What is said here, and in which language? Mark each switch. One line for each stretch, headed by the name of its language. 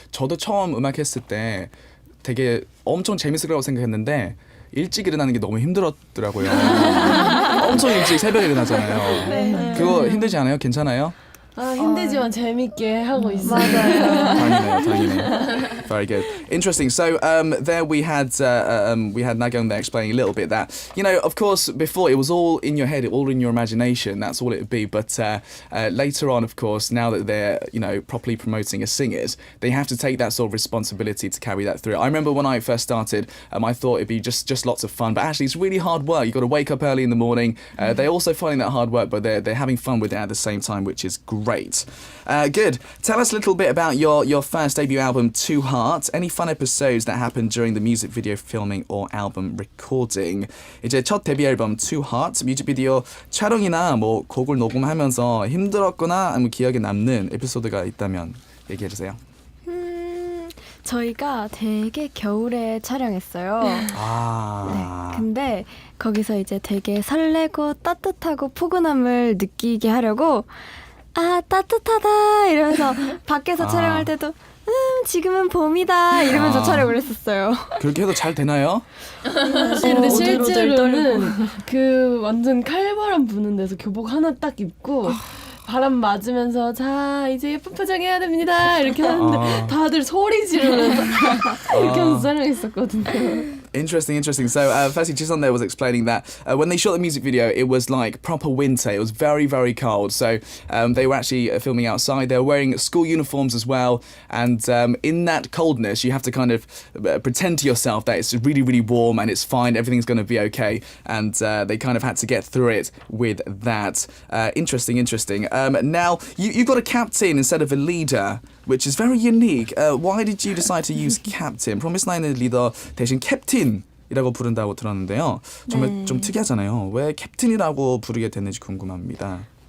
Korean: 저도 처음 음악 했을 때 되게 엄청 재밌을 거라고 생각했는데 일찍 일어나는 게 너무 힘들었더라고요. 엄청 일찍 새벽에 일어나잖아요. 그거 힘들지 않아요? 괜찮아요? 아, 힘들지만 재밌게 하고 있어요.
English: 다행이네요. Very good. Interesting. So there we had Nagyong there explaining a little bit that, you know, of course, before it was all in your head, all in your imagination. That's all it would be. But later on, of course, now that they're, you know, properly promoting as singers, they have to take that sort of responsibility to carry that through. I remember when I first started, I thought it'd be just lots of fun, but actually it's really hard work. You've got to wake up early in the morning. They're also finding that hard work, but they're having fun with it at the same time, which is great. Good. Tell us a little bit about your first debut album, Two Hearts. Any fun episodes that happened during the music video filming or album recording?
Korean: 이제 첫 데뷔 앨범 Two Hearts 뮤직비디오 촬영이나 뭐 곡을 녹음하면서 힘들었거나 아니면 기억에 남는 에피소드가 있다면 얘기해 주세요. 저희가 되게 겨울에 촬영했어요. 네, 근데 거기서 이제 되게 설레고 따뜻하고 포근함을 느끼게 하려고 아 따뜻하다 이러면서 밖에서 촬영할 때도 지금은 봄이다 이러면서 촬영을 했었어요. 그렇게 해도 잘 되나요? 근데 실제로는 그 완전 칼바람 부는 데서 교복 하나 딱 입고 바람 맞으면서 자 이제 예쁜 표정 해야 됩니다 이렇게 하는데 다들 소리 지르면서 이렇게 하면서 촬영했었거든요.
English: Interesting. So, firstly, Jisun there was explaining that when they shot the music video, it was like proper winter. It was very, very cold. So, they were actually filming outside. They were wearing school uniforms as well. And in that coldness, you have to kind of pretend to yourself that it's really, really warm and it's fine. Everything's going to be okay. And they kind of had to get through it with that. Interesting. Now, you've got a captain instead of a leader, which is very unique. Why did you decide to use captain?
Korean: 프로미스나인의 리더 대신 캡틴이라고 부른다고 들었는데요. 정말 좀 특이하잖아요. 왜 캡틴이라고 부르게 됐는지 궁금합니다.